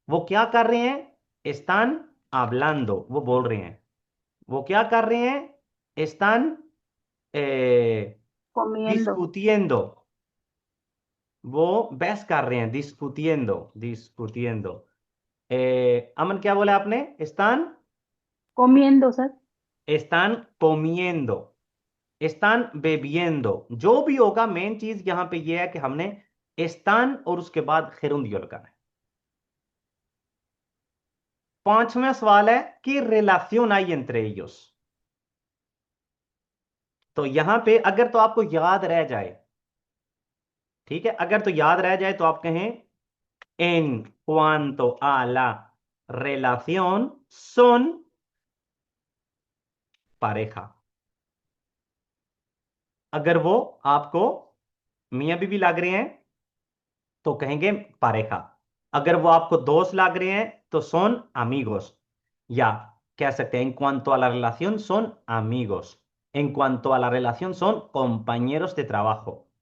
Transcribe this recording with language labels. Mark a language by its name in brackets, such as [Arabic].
[Hindi] वो क्या कर रहे हैं, [Spanish] están hablando, [Hindi] वो बोल रहे हैं। वो क्या कर रहे हैं, están eh, [Spanish] Comiendo. [Hindi] discutiendo, वो बहस कर रहे हैं, discutiendo discutiendo। अमन क्या बोला आपने, están [Spanish] Comiendo, sir. están comiendo, están bebiendo। [Hindi] जो भी होगा मेन चीज यहां पे ये है कि हमने están और उसके बाद gerundio लगाना है। पांचवा सवाल है कि [Spanish] relación hay entre ellos। [Hindi] तो यहां पे अगर तो आपको याद रह जाए, ठीक है, अगर तो याद रह जाए तो आप कहें [Spanish] en cuanto a la relación son pareja। [Hindi] अगर वो आपको मियां बीवी लग रहे हैं तो कहेंगे pareja। अगर वो आपको दोस्त लग रहे हैं तो [Spanish] son amigos, [Hindi] या कह सकते हैं [Spanish] en cuanto a la relación son amigos, en cuanto a la relación son compañeros de trabajo।